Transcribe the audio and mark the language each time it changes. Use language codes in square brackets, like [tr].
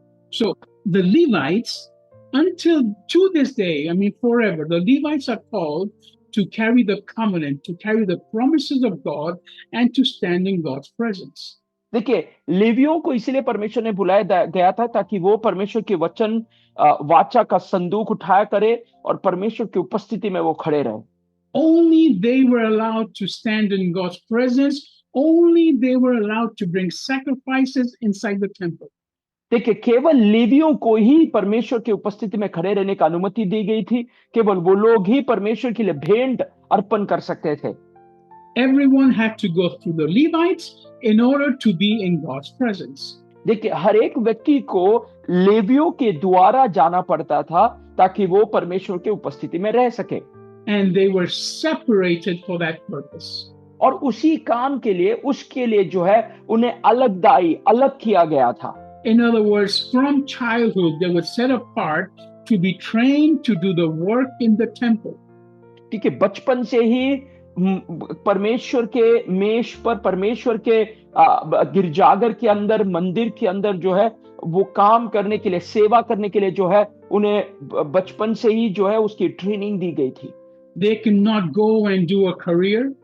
[en] So the Levites, until to this day, I mean forever, the Levites are called to carry the covenant, to carry the promises of God, and to stand in God's presence. [hi] देखिए, लेवियों को इसलिए परमेश्वर ने बुलाया गया था ताकि वो परमेश्वर के वचन वाचा का संदूक उठाया करे और परमेश्वर की उपस्थिति में वो खड़े रहे। [en] Only they were allowed to stand in God's presence. Only they were allowed to bring sacrifices inside the temple. [hi] देखिए, केवल लेवियों को ही परमेश्वर की उपस्थिति में खड़े रहने की अनुमति दी गई थी। केवल वो लोग ही परमेश्वर के लिए भेंट अर्पण कर सकते थे। [en] Everyone had to go through the Levites in order to be in God's presence. [hi] देखिए, हर एक व्यक्ति को लेवियों के द्वारा जाना पड़ता था ताकि वो परमेश्वर की उपस्थिति में रह सके। [en] And they were separated for that purpose. [hi] और उसी काम के लिए, उसके लिए जो है उन्हें अलग किया गया था। [en] In other words, from childhood, they were set apart to be trained to do the work in the temple. [hi] ठीक है, बचपन से ही परमेश्वर के मेष पर, परमेश्वर के गिरजाघर के अंदर, मंदिर के अंदर जो है वो काम करने के लिए, सेवा करने के लिए जो है उन्हें बचपन से ही जो है उसकी ट्रेनिंग दी गई थी। [en] They cannot go and do a career.